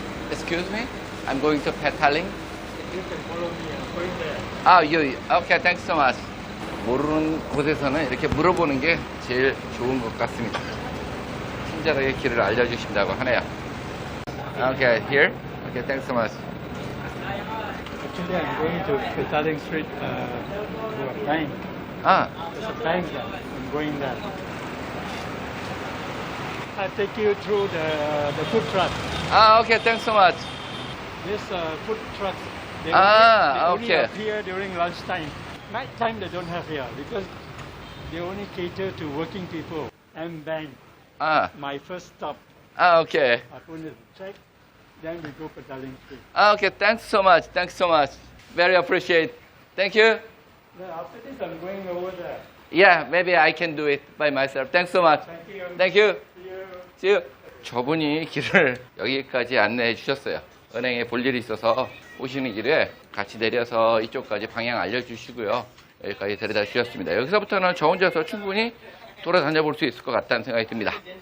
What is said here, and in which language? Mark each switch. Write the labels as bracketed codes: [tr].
[en] Excuse me? I'm going to Petaling. You can follow me. I'm going there. Ah, you. Okay, thanks so much. [ko] 모르는 곳에서는 이렇게 물어보는 게 제일 좋은 것 같습니다. 친절하게 길을 알려주신다고 하네요. [en] Okay, here. Okay, thanks so much. Actually, I'm going to Petaling Street to a bank. Ah, There's a bank there. I'm going there. I'll take you through the food truck. okay, thanks so much. This food truck, they only okay. appear during lunchtime. Night time they don't have here because they only cater to working people. And bank, my first stop. Okay. I put the check, then we go Petaling Street. Okay, thanks so much. Thanks so much. Very appreciate. Thank you. Then after this, I'm going over there. Yeah, maybe I can do it by myself. Thanks so much. Thank you. Thank you. See you. See you. [ko] 저분이 길을 여기까지 안내해 주셨어요. 은행에 볼 일이 있어서 오시는 길에 같이 내려서 이쪽까지 방향 알려주시고요. 여기까지 데려다 주셨습니다. 여기서부터는 저 혼자서 충분히 돌아다녀 볼 수 있을 것 같다는 생각이 듭니다.